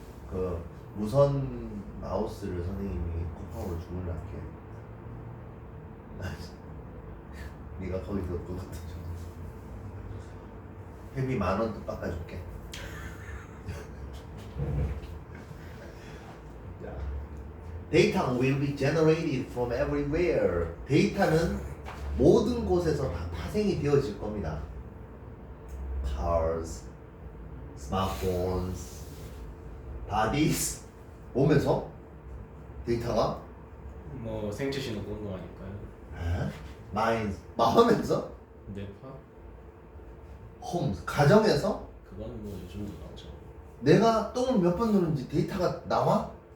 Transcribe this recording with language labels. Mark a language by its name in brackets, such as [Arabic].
[Korean] 그 무선 마우스를 선생님이 쿠팡으로 주문할게 네가 거기서 그것도 줘 회비 10,000원 또 깎아줄게 [English] Data will be generated from everywhere. [Korean] 데이터는 모든 곳에서 다 파생이 되어질 겁니다. [English] Cars, smartphones, bodies. [Korean] 몸에서 데이터가 뭐 생체 신호 그런 거 아닐까요? minds, 마음에서 뇌파? homes, 가정에서 그거는 뭐 요즘도 나오죠. 내가 똥을 몇 번 누른지 데이터가 나와?